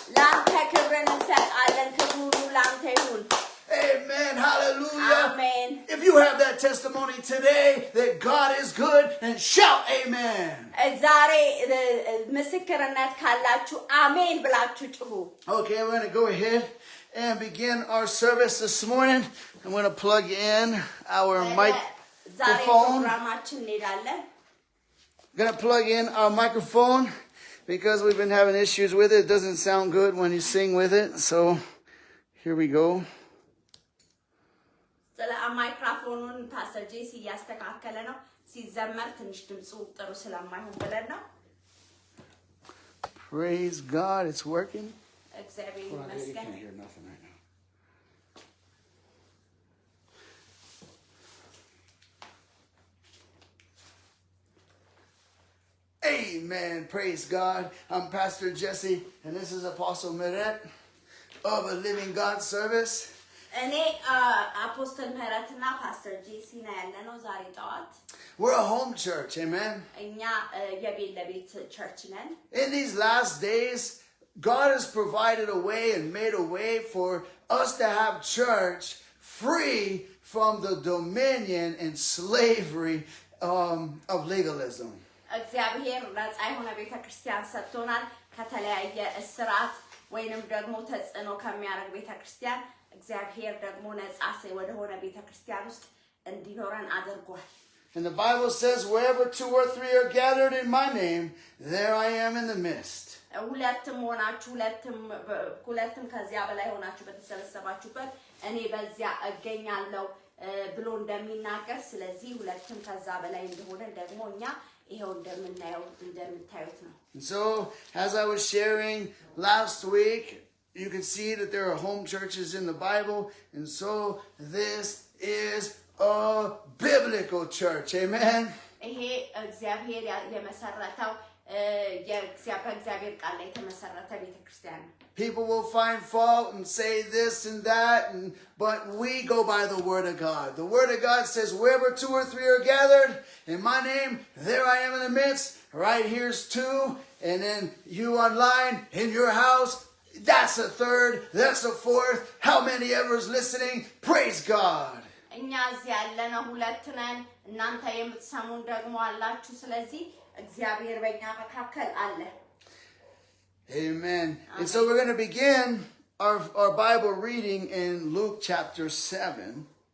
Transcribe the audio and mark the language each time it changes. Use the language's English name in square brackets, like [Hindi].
[Amharic] ለአንተ ክብርን እንሰጣለን። ክብር ሁሉ ለአንተ ይሁን። [English] Amen. Hallelujah. [Amharic] አሜን። [English] If you have that testimony today that God is good, then shout amen. [Amharic] ዛሬ ምስክርነት ካላችሁ አሜን ብላችሁ ጩሁ። [English] Okay, we're going to go ahead and begin our service this morning. I'm going to plug in our [Amharic] ዛሬ [English] microphone. [Amharic] ፕሮግራማችን እንሄዳለን። [English] Going to plug in our microphone because we've been having issues with it. It doesn't sound good when you sing with it. So here we go. [Amharic] ስለ ማይክሮፎኑን ፓስተር ጄሲ እያስተካከለ ነው። ሲዘመር ትንሽ ድምፁ ጥሩ ስለማይሆን ብለን ነው። [English] Praise God, it's working. [Amharic] እግዚአብሔር [English] Hold on, you [Amharic] ይመስገን። [English] can't hear nothing right now. Amen. Praise God. I'm Pastor Jesse, and this is Apostle Meret of a Living God Service. [Amharic] እኔ አፖስትል ምህረትና ፓስተር ጄሲ ነው ያለነው ዛሬ ጠዋት። [English] We're a home church, amen. [Amharic] እኛ የቤት ለቤት ቸርች ነን። [English] In these last days, God has provided a way and made a way for us to have church free from the dominion and slavery of legalism. [Amharic] እግዚአብሔር ነፃ የሆነ ቤተክርስቲያን ሰጥቶናል ከተለያየ እስራት ወይንም ደግሞ ተጽዕኖ ከሚያደርግ ቤተክርስቲያን እግዚአብሔር ደግሞ ነፃ ወደሆነ ቤተክርስቲያን ውስጥ እንዲኖረን አድርጓል። [English] And the Bible says, wherever 2 or 3 are gathered in my name, there I am in the midst. [Amharic] ሁለትም ሆናችሁ ሁለትም ከዚያ በላይ ሆናችሁ በተሰበሰባችሁበት እኔ በዚያ እገኛለሁ ብሎ እንደሚናገር ስለዚህ ሁለትም ከዛ በላይ እንደሆነ ደግሞ እኛ ይሄው እንደምታዩት ነው። [English] So, as I was sharing last week, you can see that there are home churches in the Bible, and so this is a biblical church. Amen. [Amharic] ይሄ እግዚአብሔር የመሰረተው የእግዚአብሔር ቃል ላይ የተመሰረተ ቤተክርስቲያን ነው። [English] People will find fault and say this and that, but we go by the Word of God. The Word of God says, wherever 2 or 3 are gathered in my name, there I am in the midst. Right here's 2, and then you online in your house, that's a 3rd, that's a 4th. How many ever is listening? Praise God. [Amharic] እኛ እዚህ ያለነው ሁለት ነን፣ እናንተ የምትሰሙን ደግሞ አላችሁ። ስለዚህ እግዚአብሔር በእኛ መካከል አለ። [English] Amen. And so we're going to begin our Bible reading in Luke chapter 7.